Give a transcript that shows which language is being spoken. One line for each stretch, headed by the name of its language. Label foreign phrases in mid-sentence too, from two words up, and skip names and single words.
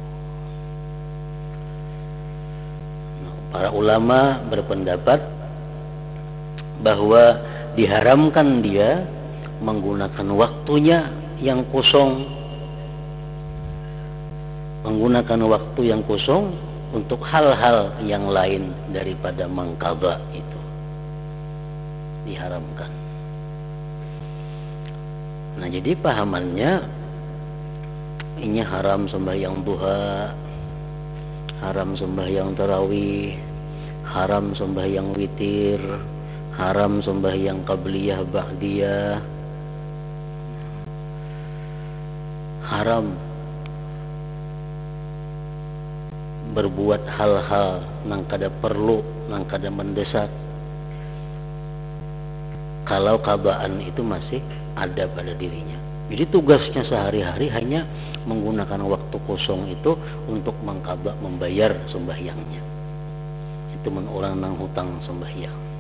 Indonesian: Para ulama berpendapat bahwa diharamkan dia menggunakan waktunya yang kosong, untuk hal-hal yang lain daripada mengqadha itu. diharamkan. Nah, jadi pahamannya ini haram sembahyang duha, haram sembahyang tarawih, haram sembahyang witir, haram sembahyang qabliyah ba'diyah,
Banjar: haram berbuat hal-hal nang kada perlu, nang kada mendesak kalau qadaan itu masih ada pada dirinya.
Indonesian: Jadi tugasnya sehari-hari hanya menggunakan waktu kosong itu untuk mengqada, membayar sembahyangnya. Itu orang nang hutang sembahyang.